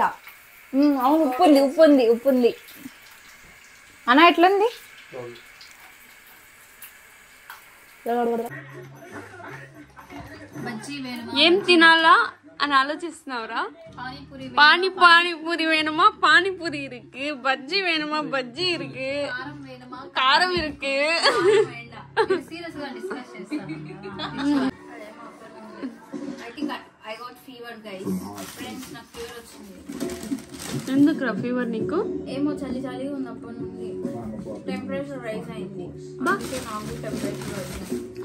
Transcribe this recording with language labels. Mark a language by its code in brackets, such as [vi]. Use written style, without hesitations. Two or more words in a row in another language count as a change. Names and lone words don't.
[te] అవును, ఉప్పు ఉంది అన్న. ఎట్లుంది? ఏం తినాలా అని ఆలోచిస్తున్నావురా? [ta] పానీపూరి వేணுமா? పానీపూరి இருக்கு. பஜ்ஜி வேணுமா? பஜ்ஜி இருக்கு. காரம் இருக்கு. [te] ఎందుకురా ఫీవర్ నీకు? ఏమో చలి చలిగా ఉంది అప్పటి నుండి. [en] temperature rise [te] అయింది, నాకు [en] temperature rise [te] అయింది.